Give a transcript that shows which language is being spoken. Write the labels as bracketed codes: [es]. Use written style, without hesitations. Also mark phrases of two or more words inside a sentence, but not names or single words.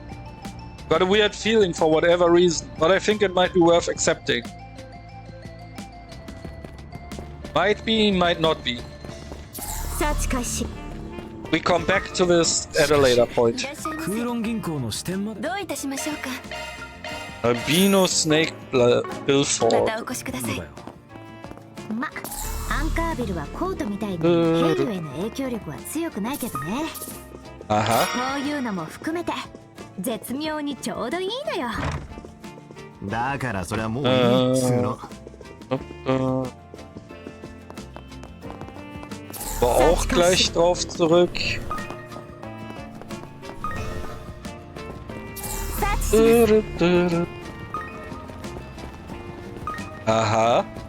[en] Got a weird feeling for whatever reason, but I think it might be worth accepting. Might be, might not be. We come back to this at a later point. Albino Snake Billford. [ja] アンカービルはコートみたいにヘルへの影響力は強くないけどね。こういうのも含めて絶妙にちょうどいいのよ。だからそれはもういいっつうの。 [de] War auch gleich drauf zurück. Aha.